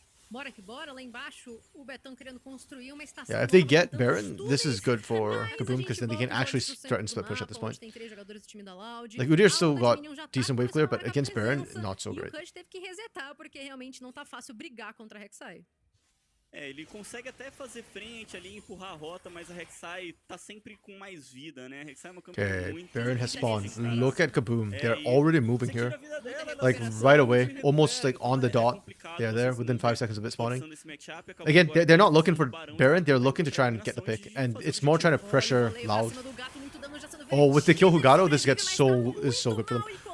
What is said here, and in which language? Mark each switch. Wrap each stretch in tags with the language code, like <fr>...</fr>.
<pt>Bora que bora, lá embaixo, o Betão querendo construir uma estação.</pt> <en>Yeah, if they get Baron, this is good for Kaboom because then they can actually threaten split push at this point. Like, Udyr still got decent wave clear, but against Baron, not so great.</en> <pt>E o Kush teve que resetar porque realmente não tá fácil brigar contra a Rek'Sai. É, ele consegue até fazer frente ali, empurrar a rota, mas a Rek'Sai tá sempre com mais vida, né? A Rek'Sai é uma campeã muito...</pt> <en>Baron has spawned. Look at Kaboom. They're already moving here. Like, right away. Almost, like, on the dot. They're there within 5 seconds of it spawning. Again, they're not looking for Baron. They're looking to try and get the pick. And it's more trying to pressure Loud. Oh, with the kill Hugado, this is so good for them.</en>